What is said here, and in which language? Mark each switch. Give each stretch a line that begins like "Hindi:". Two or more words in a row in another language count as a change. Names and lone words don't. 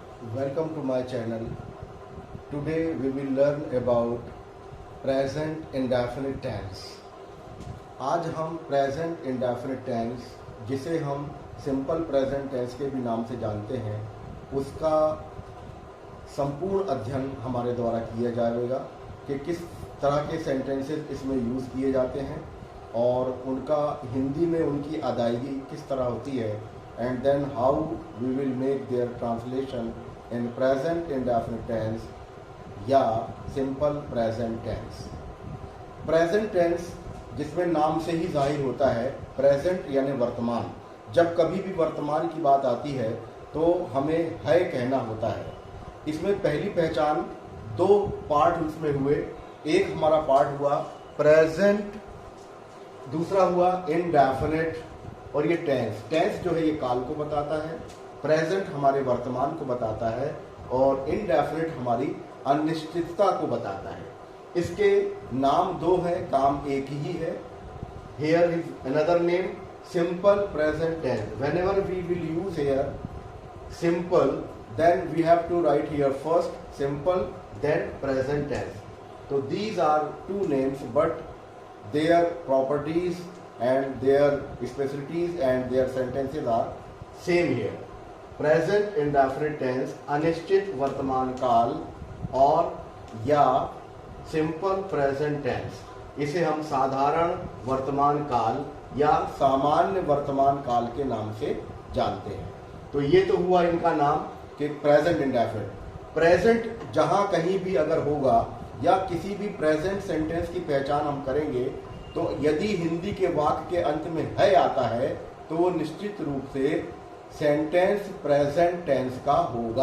English: Welcome to my channel. Today we will learn about present indefinite tense.
Hindi: आज हम
English: present indefinite tense,
Hindi: जिसे हम
English: simple present tense
Hindi: के भी नाम से जानते हैं, उसका संपूर्ण अध्ययन हमारे द्वारा किया जाएगा कि किस तरह के सेंटेंसेस इसमें यूज़ किए जाते हैं और उनका हिंदी में उनकी अदायगी किस तरह होती है,
English: and then how we will make their translation in present indefinite tense या simple present tense. Present tense
Hindi: जिसमें नाम से ही जाहिर होता है, present यानी वर्तमान. जब कभी भी वर्तमान की बात आती है तो हमें है कहना होता है. इसमें पहली पहचान दो पार्ट उसमें हुए. एक हमारा पार्ट हुआ प्रेजेंट, दूसरा हुआ इनडेफिनेट. और ये टेंस जो है ये काल को बताता है, प्रेजेंट हमारे वर्तमान को बताता है और इनडेफिनेट हमारी अनिश्चितता को बताता है. इसके नाम दो हैं, काम एक ही है.
English: Here is another name, simple present tense. Whenever we will use here simple, then we have to write here first simple then present tense. So these are two names, but their properties and their specialties and their sentences are same here. Present indefinite tense
Hindi: अनिश्चित वर्तमान काल और या
English: simple present tense,
Hindi: इसे हम साधारण वर्तमान काल या सामान्य वर्तमान काल के नाम से जानते हैं. तो ये तो हुआ इनका नाम कि
English: present indefinite.
Hindi: प्रेजेंट जहां कहीं भी अगर होगा या किसी भी
English: present sentence
Hindi: की पहचान हम करेंगे तो यदि हिंदी के वाक्य के अंत में है आता है तो वो निश्चित रूप से
English: sentence present tense
Hindi: का होगा.